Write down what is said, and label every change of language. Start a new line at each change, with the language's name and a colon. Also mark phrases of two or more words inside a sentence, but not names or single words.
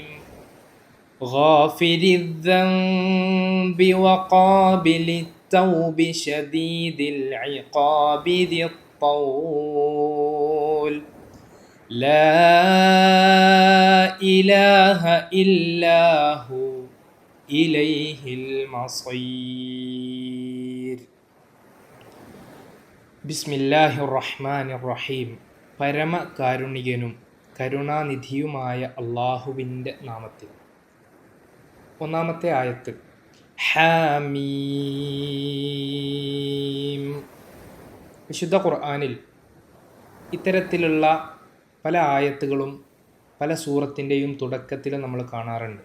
Arabic: غافر الذنب وقابل التوب شديد العقاب ذي الطول لا إله إلا هو إليه المصير. بسم الله الرحمن الرحيم.
Malayalam: പരമകാരുണികനും കരുണാനിധിയുമായ അള്ളാഹുവിൻ്റെ നാമത്തിൽ. 1-ാമത്തെ ആയത്ത് ഹാമീം. വിശുദ്ധ ഖുർആനിൽ ഇത്തരത്തിലുള്ള പല ആയത്തുകളും പല സൂറത്തിൻ്റെയും തുടക്കത്തിൽ നമ്മൾ കാണാറുണ്ട്.